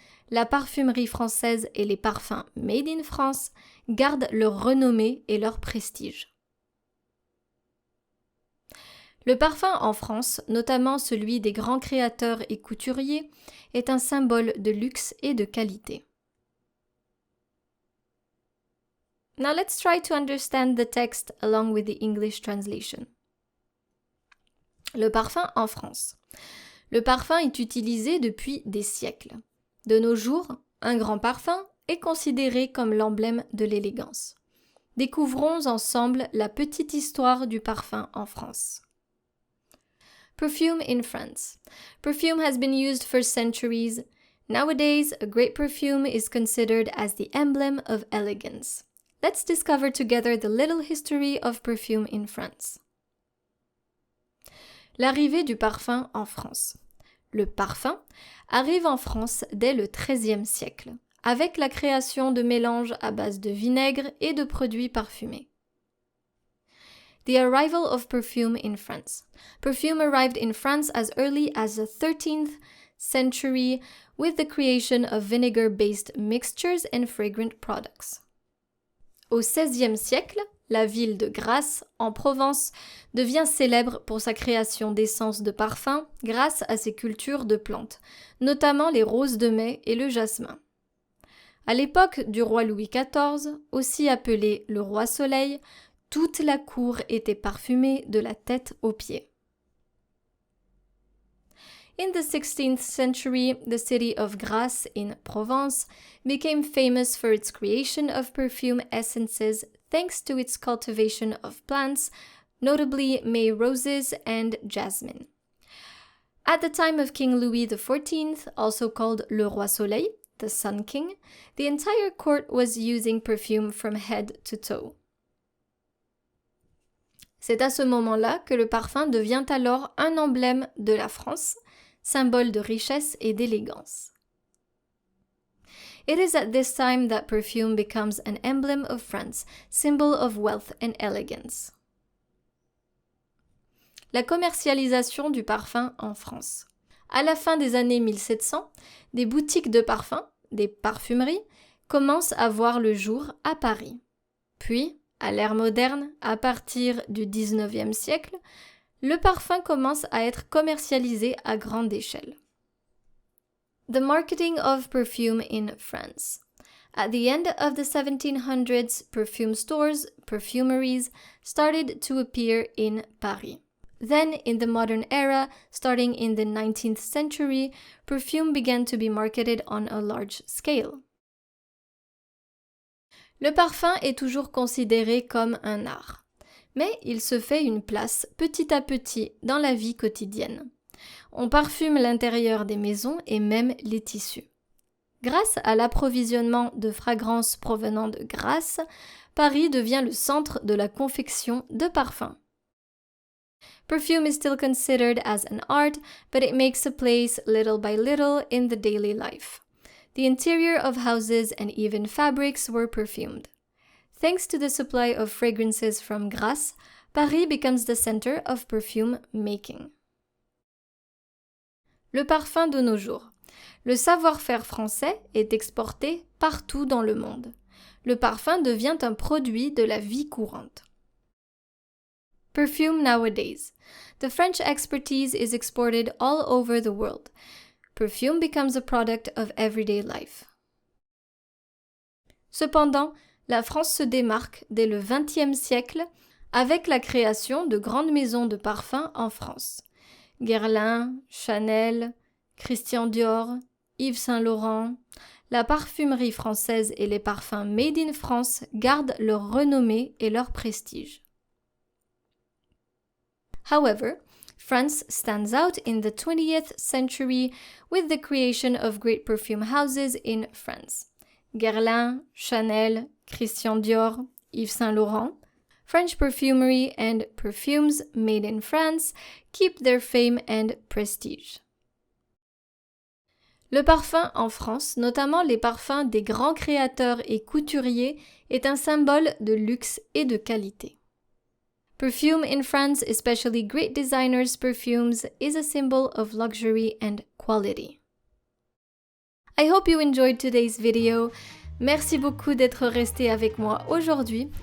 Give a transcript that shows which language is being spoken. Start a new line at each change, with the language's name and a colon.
French: La parfumerie française et les parfums
English: made in France
French: gardent leur renommée et leur prestige. Le parfum en France, notamment celui des grands créateurs et couturiers, est un symbole de luxe et de qualité.
English: Now let's try to understand the text along with the English translation.
French: Le parfum en France. Le parfum est utilisé depuis des siècles. De nos jours, un grand parfum est considéré comme l'emblème de l'élégance. Découvrons ensemble la petite histoire du parfum en France.
English: Perfume in France. Perfume has been used for centuries. Nowadays, a great perfume is considered as the emblem of elegance. Let's discover together the little history of perfume in France.
French: L'arrivée du parfum en France. Le parfum arrive en France dès le XIIIe siècle, avec la création de mélanges à base de vinaigre et de produits parfumés.
English: The arrival of perfume in France. Perfume arrived in France as early as the 13th century with the creation of vinegar-based mixtures and fragrant products.
French: Au XVIe siècle, la ville de Grasse, en Provence, devient célèbre pour sa création d'essences de parfum grâce à ses cultures de plantes, notamment les roses de mai et le jasmin. À l'époque du roi Louis XIV, aussi appelé le roi Soleil, toute la cour était parfumée de la tête aux pieds.
English: In the 16th century, the city of Grasse in Provence became famous for its creation of perfume essences thanks to its cultivation of plants, notably May roses and jasmine. At the time of King Louis XIV, also called Le Roi Soleil, the Sun King, the entire court was using perfume from head to toe.
French: C'est à ce moment-là que le parfum devient alors un emblème de la France, symbole de richesse et d'élégance.
English: It is at this time that perfume becomes an emblem of France, symbol of wealth and elegance.
French: La commercialisation du parfum en France. À la fin des années 1700, des boutiques de parfums, des parfumeries, commencent à voir le jour à Paris. Puis, à l'ère moderne, à partir du XIXe siècle, le parfum commence à être commercialisé à grande échelle.
English: The marketing of perfume in France. At the end of the 1700s, perfume stores, perfumeries, started to appear in Paris. Then, in the modern era, starting in the 19th century, perfume began to be marketed on a large scale.
French: Le parfum est toujours considéré comme un art, mais il se fait une place petit à petit dans la vie quotidienne. On parfume l'intérieur des maisons et même les tissus. Grâce à l'approvisionnement de fragrances provenant de Grasse, Paris devient le centre de la confection de parfums.
English: Perfume is still considered as an art, but it makes a place little by little in the daily life. The interior of houses and even fabrics were perfumed. Thanks to the supply of fragrances from Grasse, Paris becomes the center of perfume making.
French: Le parfum de nos jours. Le savoir-faire français est exporté partout dans le monde. Le parfum devient un produit de la vie courante.
English: Perfume nowadays. The French expertise is exported all over the world. Perfume becomes a product of everyday life.
French: Cependant, la France se démarque dès le XXe siècle avec la création de grandes maisons de parfums en France. Guerlain, Chanel, Christian Dior, Yves Saint Laurent, la parfumerie française et les parfums
English: made in France
French: gardent leur renommée et leur prestige.
English: However, France stands out in the 20th century with the creation of great perfume houses in France. Guerlain, Chanel, Christian Dior, Yves Saint Laurent. French perfumery and perfumes made in France keep their fame and prestige.
French: Le parfum en France, notamment les parfums des grands créateurs et couturiers, est un symbole de luxe et de qualité.
English: Perfume in France, especially great designers' perfumes, is a symbol of luxury and quality. I hope you enjoyed today's video.
French: Merci beaucoup d'être resté avec moi aujourd'hui.